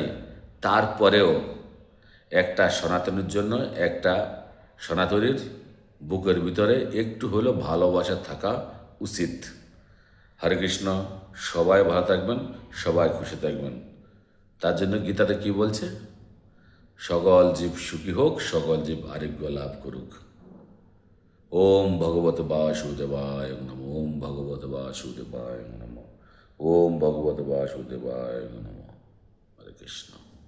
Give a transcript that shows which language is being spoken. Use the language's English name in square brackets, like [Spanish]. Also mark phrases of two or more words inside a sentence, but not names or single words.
[Bangla] তারপরেও একটা সনাতনীর জন্য, একটা সনাতনীর বুকের ভিতরে একটু হলেও ভালোবাসা থাকা উচিত। হরে কৃষ্ণ। সবাই ভালো থাকবেন, সবাই খুশি থাকবেন। তার জন্য গীতাতে কি বলছে? সকল জীব সুখী হোক, সকল জীব আরোগ্য লাভ করুক। [Sanskrit] ओम भगवत वासुदेवाय नमः। ओम भगवत वासुदेवाय नमः। ओम भगवत वासुदेवाय नमः। [Bangla] হরে কৃষ্ণ।